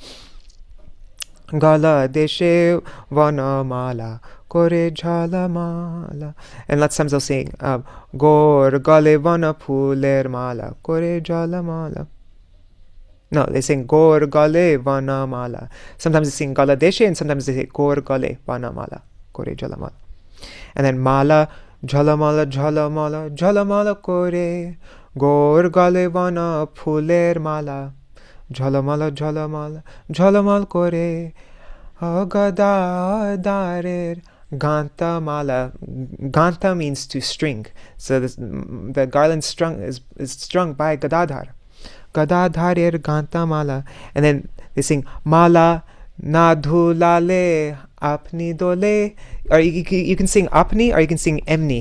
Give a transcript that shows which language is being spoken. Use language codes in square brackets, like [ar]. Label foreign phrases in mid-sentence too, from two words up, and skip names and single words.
[bn] গল দেশে বন মালা করে ঝল মালা. [en] And lots of times they'll sing [bn] গোর গলে বন ফুলের মালা করে ঝল মালা. [en] No, they sing [bn] গোর গলে বন মালা. [en] Sometimes they sing [bn] গল দেশে, [en] and sometimes they say [bn] গোর গলে বন মালা করে ঝল মালা. [en] And then [bn] মালা ঝল মালা ঝল মালা ঝল মালা করে গোর গলে বন ফুলের মালা ঝল মালা ঝল মালা ঝল মালা করে আগাদা দারের গাঁথা মালা. [en] Ganta means to string. So the garland is strung by Gadadhar. [bn] গদাধরের গাঁথা মালা. [en] And then they sing [bn] মালা নাধু লালে আপনি দোলে. [en] Or you can sing Apni, or you can sing Emni.